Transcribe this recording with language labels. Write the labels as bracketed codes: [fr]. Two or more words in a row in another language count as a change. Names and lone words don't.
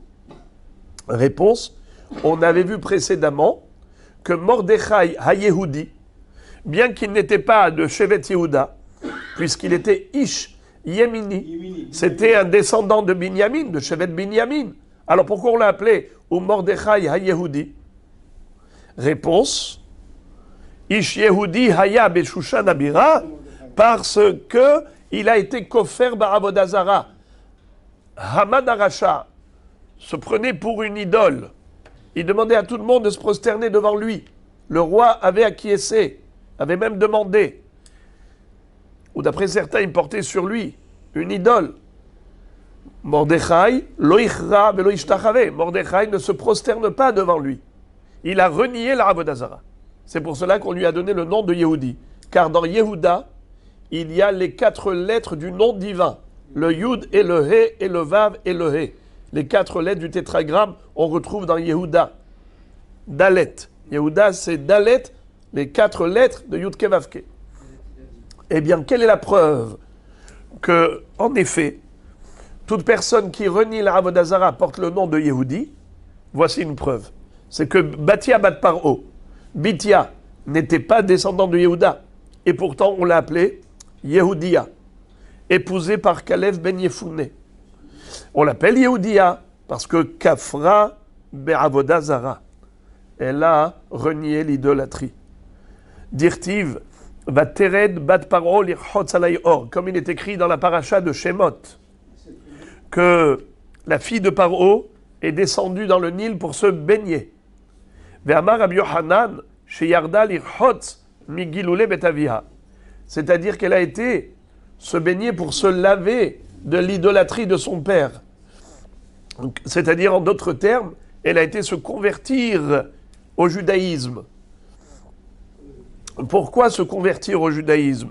[fr] Réponse: on avait vu précédemment que Mordechai ha-Yehudi, bien qu'il n'était pas de [he] שבט יהודה, [fr] puisqu'il était [he] איש ימיני. [fr] C'était un descendant de Binyamin, de [he] שבט בנימין. [fr] Alors pourquoi on l'a appelé ou Mordechai ha-Yehudi? [he] Réponse, איש יהודי היה בשושן הבירה, [fr] parce que il a été [he] כופר בעבודה זרה. [fr] Haman Arasha se prenait pour une idole. Il demandait à tout le monde de se prosterner devant lui. Le roi avait acquiescé, avait même demandé. Ou d'après certains, il portait sur lui une idole. Mordechai, [he] לא יכרע ולא ישתחווה. [fr] Mordechai ne se prosterne pas devant lui. Il a renié la [he] עבודה זרה. [fr] C'est pour cela qu'on lui a donné le nom de Yehudi. Car dans Yehuda, il y a les 4 lettres du nom divin. Le Yud et le He et le Vav et le He. Les 4 lettres du tétragramme, on retrouve dans Yehuda. Dalet. Yehuda, c'est Dalet, les 4 lettres de [he] יוד קי ואו קי. [fr] Eh bien, quelle est la preuve que, en effet, toute personne qui renie la [he] עבודה זרה [fr] porte le nom de Yehudi? Voici une preuve. C'est que Batia bat Paro, Bitia, n'était pas descendant de Yehuda. Et pourtant, on l'a appelé Yehudia, épousée par Kalev ben Yefouné. On l'appelle Yehudia parce que [he] כפרה בעבודה זרה. [fr] Elle a renié l'idolâtrie. [he] דכתיב ותרד בת פרעה לרחוץ על היאור, [fr] comme il est écrit dans la paracha de Shemot, que la fille de Paro est descendue dans le Nil pour se baigner. [he] ואמר רבי יוחנן שירדה לרחוץ מגילולי בית אביה. [fr] C'est-à-dire qu'elle a été se baigner pour se laver de l'idolâtrie de son père. C'est-à-dire, en d'autres termes, elle a été se convertir au judaïsme. Pourquoi se convertir au judaïsme?